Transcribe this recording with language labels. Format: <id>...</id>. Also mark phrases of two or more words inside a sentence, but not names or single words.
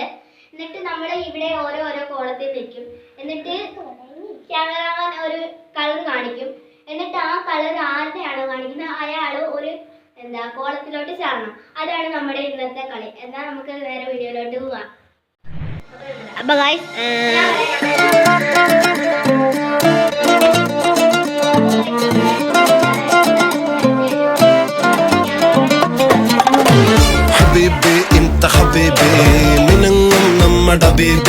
<ml>എന്നിട്ട് നമ്മൾ ഇവിടെ ഓരോരോ കോളത്തിൽ വെക്കും. എന്നിട്ട് ക്യാമറമാൻ ഒരു കളർ കാണിക്കും. എന്നിട്ട് ആ കളർ ആരുടെയാണോ കാണിക്കുന്നത് അയാൾ ഒരു കോളത്തിലോട്ട് ചാടണം. അതാണ് നമ്മുടെ ഇന്നത്തെ കളി. എന്നാൽ നമുക്ക് വേറെ വീഡിയോയിലോട്ട് പോവാം. അപ്പോൾ ഗൈസ്</ml> <ar>حبيبي انت حبيبي منهم</ar> <ml>നമ്മുടെ ബേബി</ml>